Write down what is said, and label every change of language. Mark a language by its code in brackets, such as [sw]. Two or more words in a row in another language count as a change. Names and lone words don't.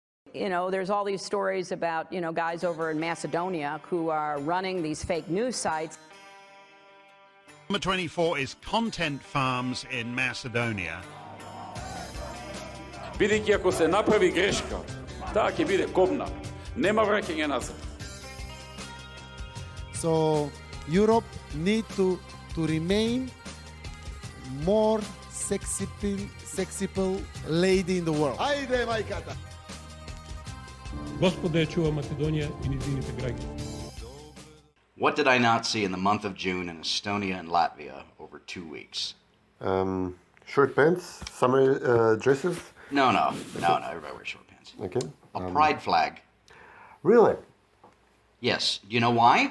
[en] You know, there's all these stories about, guys over in Macedonia who are running these fake news sites. Number 24 is Content Farms in Macedonia. [mk] Бидејќи ако се направи грешка, таа ќе биде кобна. Нема враќање назад. [en] So Europe need to remain more sexy lady in the world. [mk] Ајде, мајката! Господа ја чува Македонија и низините граѓани. [en] What did I not see in the month of June in Estonia and Latvia over 2 weeks? Short pants, summer dresses. No, everybody wears short pants. Okay. A pride flag. Really? Yes. Do you know why?